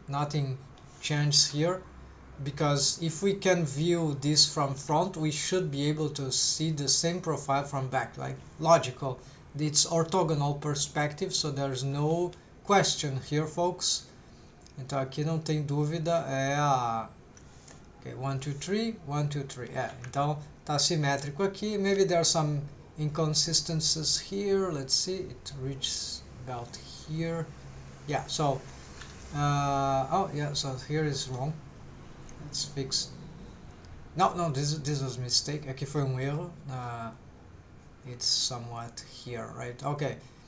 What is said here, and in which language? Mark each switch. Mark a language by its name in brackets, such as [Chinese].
[English] Nothing changes here, because if we can view this from front, we should be able to see the same profile from back, like logical. It's orthogonal perspective, so there's no question here, folks. [Portuguese] Então aqui não tem dúvida, é a 1, 2, 3, 1, 2, 3. Então tá simétrico aqui. [English] Maybe there are some inconsistencies here. Let's see, it reaches about here. Yeah, so oh yeah, so here is wrong. Let's fix. No, this was a mistake. [Portuguese] Aqui foi erro. [English] It's somewhat here, right? Okay.